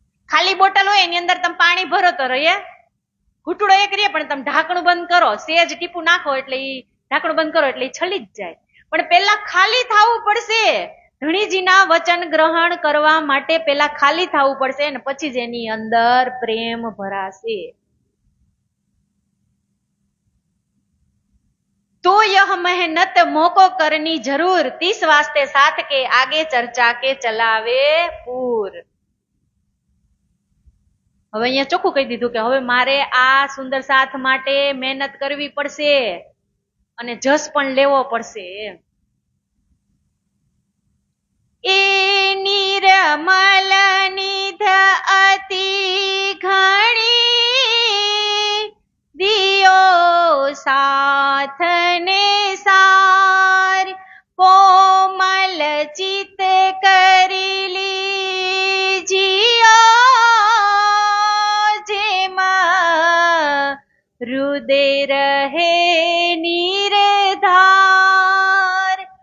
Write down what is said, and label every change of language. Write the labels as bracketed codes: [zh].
[gu] ખાલી બોટલ હોય એની અંદર તમે પાણી ભરો તો રહે, ઘૂંટડો એક રહે, પણ તમે ઢાંકણું બંધ કરો, સેજ ટીપું નાખો એટલે ઈ ઢાંકણું બંધ કરો એટલે ઈ છલી જ જાય. પણ પેલા ખાલી થવું પડશે. ધણીજીના વચન ગ્રહણ કરવા માટે પેલા ખાલી થવું પડશે અને પછી જ એની અંદર પ્રેમ ભરાશે. [hi] तो यह मेहनत मोको करनी जरूर, 30 वास्ते साथ के आगे चर्चा के चलावे पूर. [gu] હવે અહીંયા ચોખ્ખું કહી દીધું કે હવે મારે આ સુંદર સાથ માટે મહેનત કરવી પડશે અને જસ પણ લેવો પડશે. એ નિર્મલ નિધ અતિ ઘણી દિયો સાથ ને સાર, કોમલ ચિત કરી લીજિયો, જેમાં હૃદય રહે નિર્ધાર.